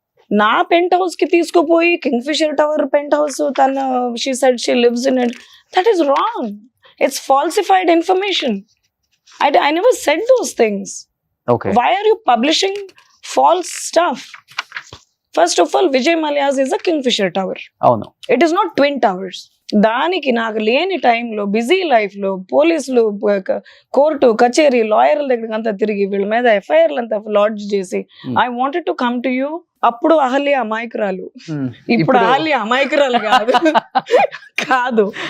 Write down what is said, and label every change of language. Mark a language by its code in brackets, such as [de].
[te] నా pent house కి తీసుకుపోయి king fissure tower pent house తన [en] She said she lives in it, that is wrong. It's falsified information. I never said those things. Okay. Why are you publishing false stuff? First of all, Vijay Mallya's is a Kingfisher tower. [te] అవును. [en] It is not twin towers. [te] దానికి నాకు లేని టైంలో busy life లో పోలీసులు court కచేరీ లాయర్ల దగ్గర అంతా తిరిగి వీళ్ళ మీద FIRలు అంతా లాడ్జ్ చేసి [en] I wanted to come to you. [te] అప్పుడు అహల్య అమాయకురాలు, ఇప్పుడు అహల్య అమాయకురాలు కాదు.